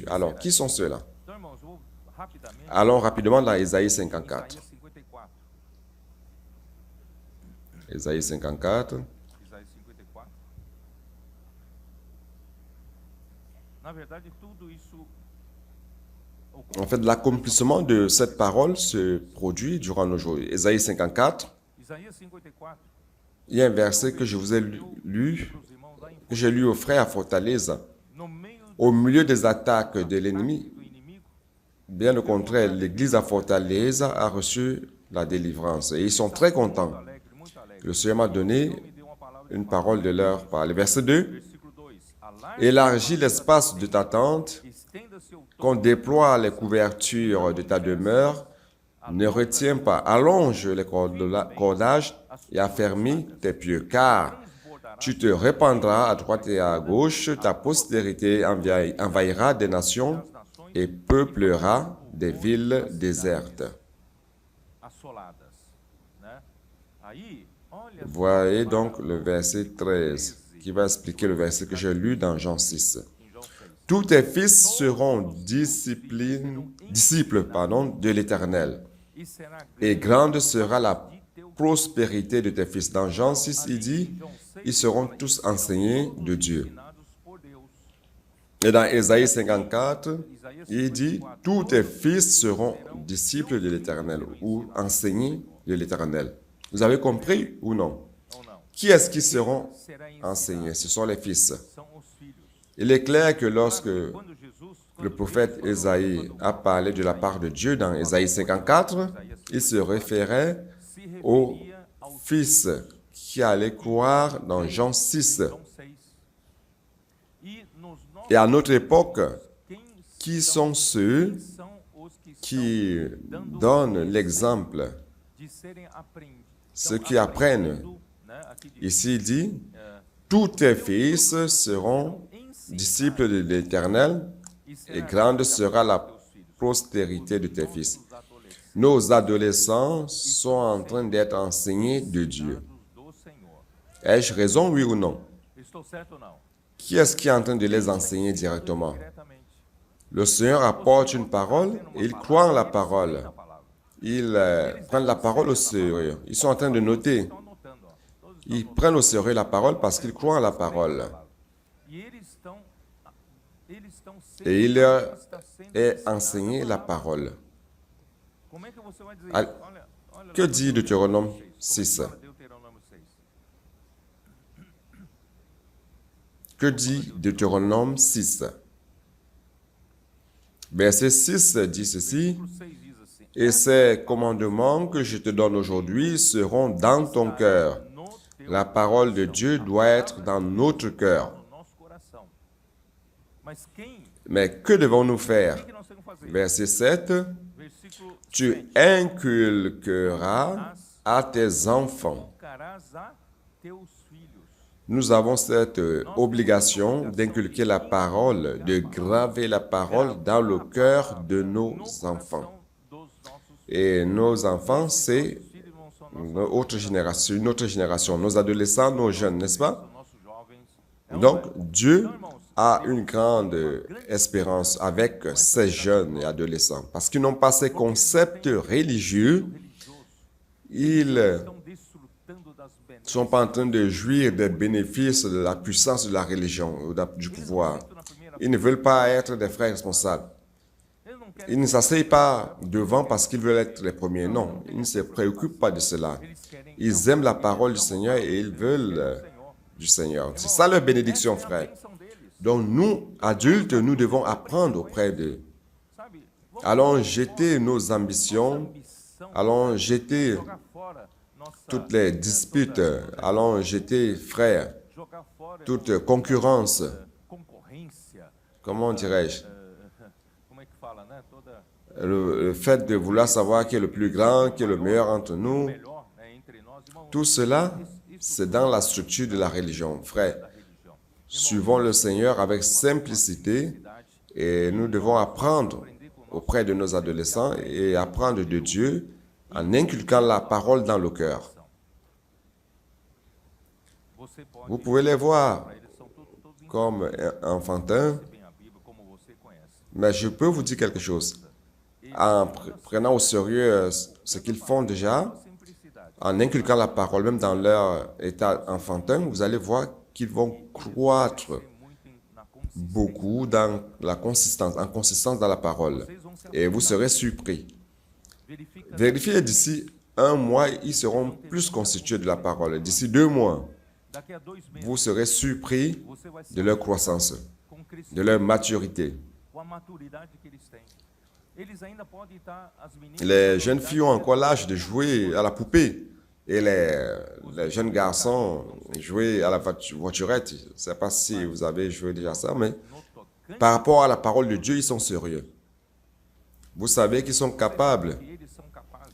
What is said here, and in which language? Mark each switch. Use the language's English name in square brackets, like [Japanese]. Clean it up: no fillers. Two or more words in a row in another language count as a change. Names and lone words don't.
[French] Alors, qui sont ceux-là? [Portuguese] então, irmãos, eu vou rapidamente. [French] Allons rapidement dans Ésaïe 54. [Portuguese] Isaías 54. [French] Ésaïe 54. [Portuguese] Isaías 54. Na verdade, tudo isso [French] En fait, l'accomplissement de cette parole se produit durant nos jours. Ésaïe 54, [Portuguese] Isaías 54. [French] il y a un verset que je vous ai lu, [Portuguese] Para os irmãos lá em [French] que j'ai lu au frère à Fortaleza. [Portuguese] no meio [French] Au milieu des attaques de l'ennemi, [Portuguese] do inimigo, [French] bien au contraire, l'église à Fortaleza a reçu la délivrance. Et ils sont très contents. [Portuguese] alegre, muito alegre. [French] Le Seigneur m'a donné [Portuguese] Me deu uma palavra de [French] une parole de leur part. Le verset 2, [Portuguese] versículo 2. Alarme, [French] élargis l'espace de ta tente, [Portuguese] estenda seu [French] qu'on déploie les couvertures de ta demeure, ne retiens pas, allonge les cordages et affermis tes pieds, car tu te répandras à droite et à gauche, ta postérité envahira des nations et peuplera des villes désertes. [Portuguese] assoladas, né? Aí, olha [French] Voyez donc le verset 13, qui va expliquer le verset que j'ai lu dans Jean 6. [Portuguese] em João 6. [French] Tous tes fils seront disciples de l'Éternel, [Portuguese] E será [French] et grande grande sera la prospérité de tes fils. Dans Jean 6, il dit, ils seront tous enseignés de Dieu. [Portuguese] ensinados por Deus. [French] Et dans Ésaïe 54, [Portuguese] Isaías [French] il dit, tous tes fils seront disciples de l'Éternel ou enseignés de l'Éternel. Vous avez compris ou non? [Portuguese] ou não? [French] Qui est-ce qui seront [Portuguese] Será ensinado. [French] enseignés? Ce sont les fils. [Portuguese] São os filhos. [French] Il est clair que lorsque [Portuguese] Quando Jesus, [French] le prophète Ésaïe a parlé de la part de Dieu dans Ésaïe 54, il se référait [Portuguese] se [French] au [Portuguese] referia ao [French] fils qui allait croire dans Jean 6. [Portuguese] João 6. E nos nossos [French] Et à notre époque, [Portuguese] quem [French] qui sont ceux [Portuguese] são os que estão [French] qui donnent l'exemple, [Portuguese] de serem aprendidos? [French] ceux qui apprennent? [Portuguese] Né? Aqui diz, [French] Ici, il dit, tous tes fils seront disciples de l'Éternel, et grande sera la postérité de tes fils. Nos adolescents sont en train d'être enseignés de Dieu. [Portuguese] do Senhor. [French] Ai-je raison, oui ou non? [Portuguese] Estou certo ou não? [French] Qui est-ce qui est en train de les enseigner directement? [Portuguese] Diretamente. [French] Le Seigneur apporte une parole et ils croient en la parole. [Portuguese] A palavra. [French] Ils prennent la parole au sérieux. Ils sont en train de noter. [Portuguese] Estão anotando, ó. Todos [French] Ils prennent au sérieux la parole parce qu'ils croient en la parole. [Portuguese] E eles estão [French] Et il leur [Portuguese] está sendo [French] est enseigné la parole. [Portuguese] Como é que você vai dizer Al- isso? Olha [French] Que dit Deutéronome 6? [Portuguese] fala Deuteronômio 6. [French] Que dit Deutéronome 6? Verset 6 dit ceci. [Portuguese] O 6 diz assim: [French] Et ces commandements que je te donne aujourd'hui seront dans ton cœur. [Portuguese] no teu [French] La parole de Dieu doit être dans notre cœur. [Portuguese] no nosso coração. Mas quem? [French] Mais que devons-nous [Portuguese] O [French] faire? [Portuguese] que nós temos que fazer? [French] Verset 7. [Portuguese] Versículo [French] Tu [Portuguese] 7. [French] inculqueras à tes enfants. [Portuguese] Inculcarás a teus filhos. [French] Nous avons cette obligation d'inculquer la parole, de graver la parole dans le cœur de nos enfants. [Portuguese] Dos nossos [French] Et nos enfants, c'est [Portuguese] filhos não são [French] une autre génération, nos adolescents, nos jeunes, n'est-ce pas? [Portuguese] nossos jovens. [French] Donc, Dieu a une grande espérance avec ces jeunes et adolescents parce qu'ils n'ont pas ces concepts religieux. Ils [Portuguese] Estão desfrutando das [French] ne sont pas en train de jouir des bénéfices de la puissance de la religion ou du pouvoir. Ils ne veulent pas être des frères responsables. [Portuguese] Eles não querem, [French] Ils ne s'asseyent pas devant parce qu'ils veulent être les premiers. Non, ils ne se préoccupent pas de cela. [Portuguese] eles querem [French] Ils aiment la parole du Seigneur et ils veulent du Seigneur. C'est ça leur bénédiction, frère. [Portuguese] bênção deles. [French] Donc nous, adultes, nous devons apprendre auprès d'eux. [Portuguese] Sabe? Vamos [French] Allons jeter nos ambitions, [Portuguese] ambição [French] allons jeter [Portuguese] jogar fora nossa [French] toutes les disputes, allons jeter, frère, [Portuguese] jogar fora [French] toute concurrence, [Portuguese] concorrência. [French] comment dirais-je, [Portuguese] Como é que fala, né? Toda [French] le fait de vouloir savoir qui est le plus grand, qui est le meilleur entre nous, [Portuguese] melhor, né, entre nós, irmãos, [French] tout cela, c'est dans la structure de la religion, frère. [Portuguese] da religião. [French] Suivons le Seigneur avec simplicité et nous devons apprendre auprès de nos adolescents et apprendre de Dieu en inculquant la parole dans le cœur. [Portuguese] Você pode, [French] Vous pouvez les voir [Portuguese] eles são todos [French] comme enfantins, [Portuguese] bem a Bíblia como você conhece. [French] mais je peux vous dire quelque chose. En prenant au sérieux ce qu'ils font déjà, [Portuguese] Simplicidade. [French] en inculquant la parole même dans leur état enfantin, vous allez voir qu'ils vont croître [Portuguese] Muito na consciência. [French] beaucoup dans la consistance, en consistance dans la parole. Et vous serez surpris. [Portuguese] Verifica [French] Vérifiez d'ici un mois, ils seront plus constitués de la parole. D'ici 2 mois, [Portuguese] daqui a 2 meses, [French] vous serez surpris [Portuguese] você vai [French] de [Portuguese] ser [French] leur croissance, [Portuguese] com o [French] de [Portuguese] crescimento, [French] leur maturité. [Portuguese] com a maturidade que eles têm. Eles ainda podem estar, as meninas, [French] Les jeunes filles ont encore l'âge de jouer à la poupée. Et les jeunes garçons jouer à la voiturette. Je ne sais pas si vous avez joué déjà ça, mais [Portuguese] no tocante, [French] par rapport à la parole de Dieu, ils sont sérieux. Vous savez qu'ils sont capables [Portuguese] que eles são capazes